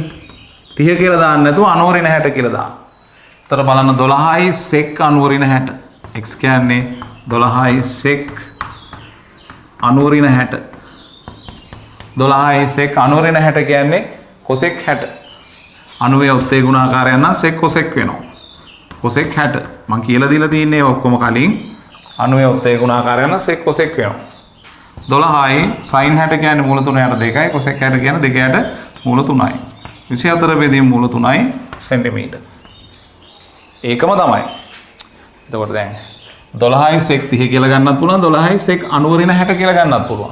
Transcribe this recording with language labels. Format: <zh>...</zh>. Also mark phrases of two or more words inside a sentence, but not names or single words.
<si>30 කියලා දාන්න නැතුව 90 ඍණ 60 කියලා දාන්න. එතකොට බලන්න 12යි sec 90 ඍණ 60. x කියන්නේ 12යි sec 90 ඍණ 60. 12යි sec 90 ඍණ 60 කියන්නේ cosec 60. 90 උත්තේ ගුණාකාරය නම් sec cosec වෙනවා. cosec 60. මම කියලා දීලා තින්නේ ඔක්කොම කලින් 90 උත්තේ ගුණාකාරය නම් sec cosec වෙනවා. 12යි sin 60 කියන්නේ මූල 3යට 2යි cosec 60 කියන්නේ 2යට මූල 3යි. 24 බෙදීම මූල 3යි සෙන්ටිමීටර. ඒකම තමයි. එතකොට දැන් 12යි sec 30 කියලා ගන්නත් පුළුවන් 12යි sec 90 ඍණ 60 කියලා ගන්නත් පුළුවන්.</si>